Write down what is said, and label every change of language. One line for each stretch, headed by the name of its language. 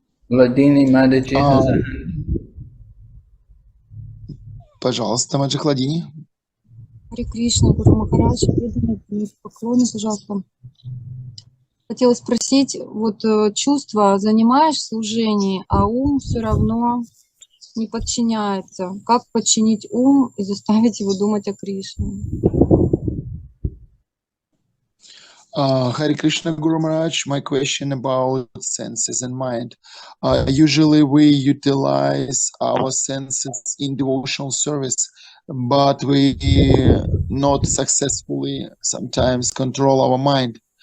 English: Ladini Madaji has a hand.
Russian: Пожалуйста, Маджи Хладини. Харе Кришна, Гуру Махарадж, преданные поклоны, пожалуйста. Хотела спросить, вот чувства занимаешь в служении, а ум все равно не подчиняется. Как подчинить ум и заставить его думать о Кришне?
English: Hare Krishna, Guru Maharaj, my question about senses and mind. Usually we utilize our senses in devotional service, but we not successfully sometimes control our mind.